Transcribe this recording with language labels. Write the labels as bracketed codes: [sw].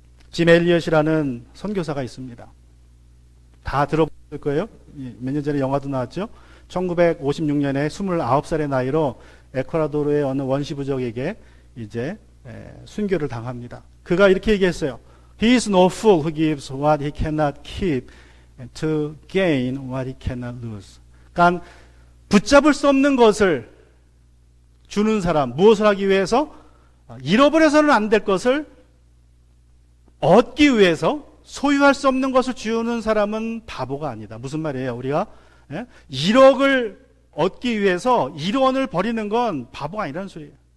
[ko] 짐 엘리엇이라는 선교사가 있습니다. 다 들어봤을 거예요. 몇 년 전에 영화도 나왔죠. 1956년에 29살의 나이로 에콰도르의 어느 원시 부족에게 이제 순교를 당합니다. 그가 이렇게 얘기했어요. [en] He is no fool who gives what he cannot keep to gain what he cannot lose. [ko] 그러니까 붙잡을 수 없는 것을 주는 사람, 무엇을 하기 위해서? 잃어버려서는 안 될 것을 얻기 위해서 소유할 수 없는 것을 주는 사람은 바보가 아니다. 무슨 말이에요? 우리가 1억을 얻기 위해서 1원을 버리는 건 바보가 아니라는 소리예요.